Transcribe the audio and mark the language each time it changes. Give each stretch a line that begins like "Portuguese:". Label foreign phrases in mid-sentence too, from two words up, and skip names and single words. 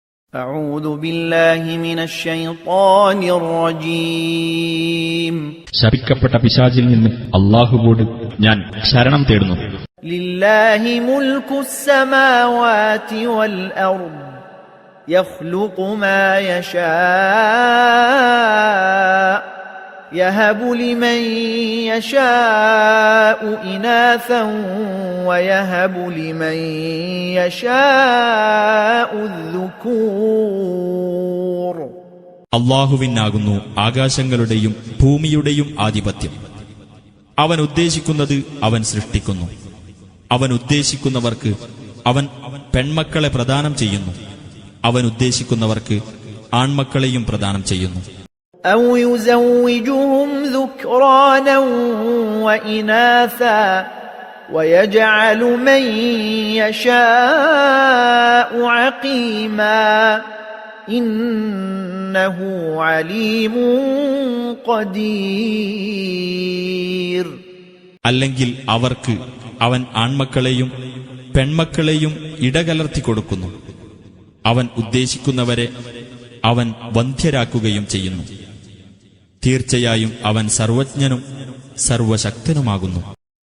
Arabic: أعوذ بالله من الشيطان الرجيم
Malayalam: ശപിക്കപ്പെട്ട പിശാചിൽ നിന്ന് അല്ലാഹുവോട് ഞാൻ ശരണം തേടുന്നു.
Arabic: لله ملك السماوات والأرض يخلق ما يشاء يهب لمن يشاء إناثا ويهب لمن يشاء الذكور.
Malayalam: അല്ലാഹുവിനാകുന്നു ആകാശങ്ങളുടെയും ഭൂമിയുടെയും ആധിപത്യം. അവൻ ഉദ്ദേശിക്കുന്നത് അവൻ സൃഷ്ടിക്കുന്നു. അവൻ ഉദ്ദേശിക്കുന്നവർക്ക് അവൻ പെൺമക്കളെ പ്രദാനം ചെയ്യുന്നു. അവൻ ഉദ്ദേശിക്കുന്നവർക്ക് ആൺമക്കളെയും പ്രദാനം ചെയ്യുന്നു.
Arabic: أو يزوجهم ذكرانا وإناثا ويجعل من يشاء عقيما إنه عليم قدير.
Malayalam: അല്ലെങ്കിൽ അവർക്ക് അവൻ ആൺമക്കളെയും പെൺമക്കളെയും ഇടകലർത്തി കൊടുക്കുന്നു. അവൻ ഉദ്ദേശിക്കുന്നവരെ അവൻ വന്ധ്യരാക്കുകയും ചെയ്യുന്നു. തീർച്ചയായും അവൻ സർവജ്ഞനും സർവശക്തനുമാകുന്നു.